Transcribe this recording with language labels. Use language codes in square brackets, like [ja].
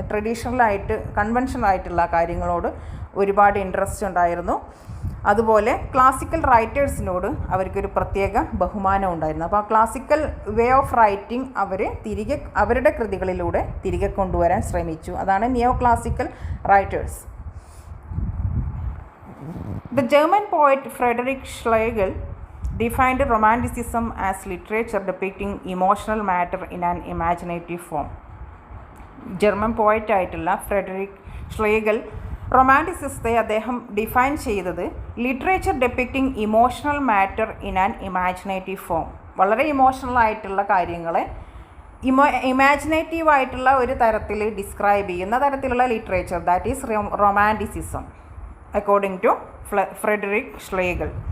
[ml] ട്രഡീഷണലായിട്ട് കൺവെൻഷണലായിട്ടുള്ള കാര്യങ്ങളോട് ഒരുപാട് ഇൻട്രസ്റ്റ് ഉണ്ടായിരുന്നു. അതുപോലെ ക്ലാസിക്കൽ റൈറ്റേഴ്സിനോട് അവർക്കൊരു പ്രത്യേക ബഹുമാനം ഉണ്ടായിരുന്നു. അപ്പോൾ ആ ക്ലാസിക്കൽ വേ ഓഫ് റൈറ്റിംഗ് അവർ അവരുടെ കൃതികളിലൂടെ തിരികെ കൊണ്ടുവരാൻ ശ്രമിച്ചു. അതാണ് നിയോ classical writers. [en] The German poet Friedrich Schlegel defined romanticism as literature depicting emotional matter in an imaginative form. [ml] German പോയറ്റായിട്ടുള്ള Frederick ഷ്ലേഗൽ റൊമാൻറ്റിസിസത്തെ അദ്ദേഹം ഡിഫൈൻ ചെയ്തത് [en] Literature depicting emotional matter in an imaginative form. [ml] വളരെ ഇമോഷണലായിട്ടുള്ള കാര്യങ്ങളെ ഇമാജിനേറ്റീവായിട്ടുള്ള ഒരു തരത്തിൽ ഡിസ്ക്രൈബ് ചെയ്യുന്ന തരത്തിലുള്ള literature, [en] That is romanticism according to Friedrich Schlegel.